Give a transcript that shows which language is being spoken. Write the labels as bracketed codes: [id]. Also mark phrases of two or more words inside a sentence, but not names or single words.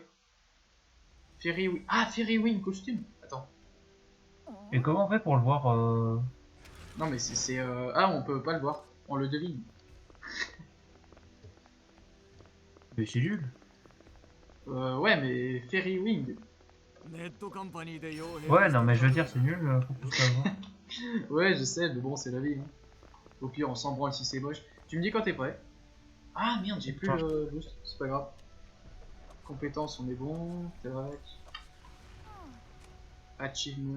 [fr] Ferry Wing. Ah, Ferry Wing costume. Attends. Et comment on fait pour le voir Non, mais Ah, on peut pas le voir. On le devine. mais c'est nul. Ouais, mais Ferry Wing. [ja] ネットカンパニーで傭兵 [fr] Ouais, non, mais je veux dire, c'est nul qu'on puisse l'avoir. Ouais, je sais, mais bon, c'est la vie. Hein. Au pire, on s'en branle si c'est moche. Tu me dis quand t'es prêt. Ah merde, j'ai plus le boost, c'est pas grave. Compétences, on est bon. Tac. Achievement.